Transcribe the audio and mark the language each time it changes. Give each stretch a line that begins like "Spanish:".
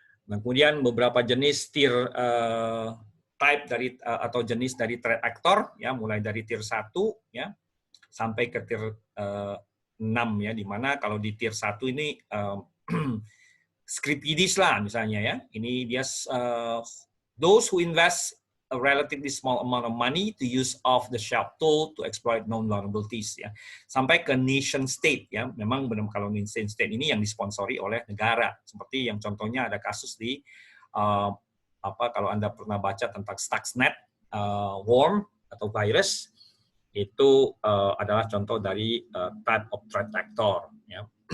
Indonesian: Nah, kemudian beberapa jenis tier type dari atau jenis dari threat actor, ya, mulai dari tier 1, ya, sampai ke tier 6, ya, di mana kalau di tier 1 ini script kiddies lah misalnya, ya. Ini dia
English: those who invest a relatively small amount of money to use off-the-shelf tool to exploit known vulnerabilities, ya.
Indonesian: Sampai ke nation state, ya. Memang benar kalau nation state ini yang disponsori oleh negara. Seperti yang contohnya ada kasus di kalau Anda pernah baca tentang Stuxnet, worm atau virus, itu adalah contoh dari
English: type of threat actor,
Indonesian: ya.